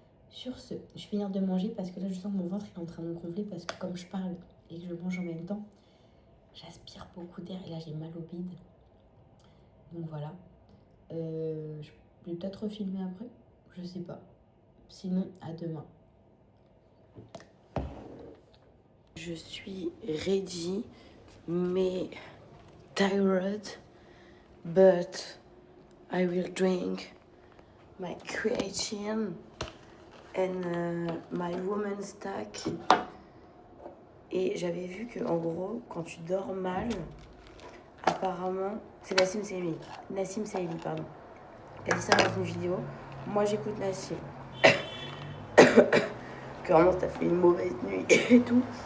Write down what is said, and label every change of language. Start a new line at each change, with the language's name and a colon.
French: Sur ce, je vais finir de manger parce que là je sens que mon ventre est en train de me gonfler parce que comme je parle et que je mange en même temps, j'aspire beaucoup d'air et là j'ai mal au bide. Donc voilà. Je vais peut-être refilmer après, je sais pas. Sinon, à demain. Je suis
English: ready,
French: mais
English: tired, but I will drink my creatine and my woman stack.
French: Et j'avais vu que en gros, quand tu dors mal, apparemment, c'est Nassim Saïli, pardon. Elle dit ça dans une vidéo. Moi, j'écoute Nassim. Que vraiment, t'as fait une mauvaise nuit et tout.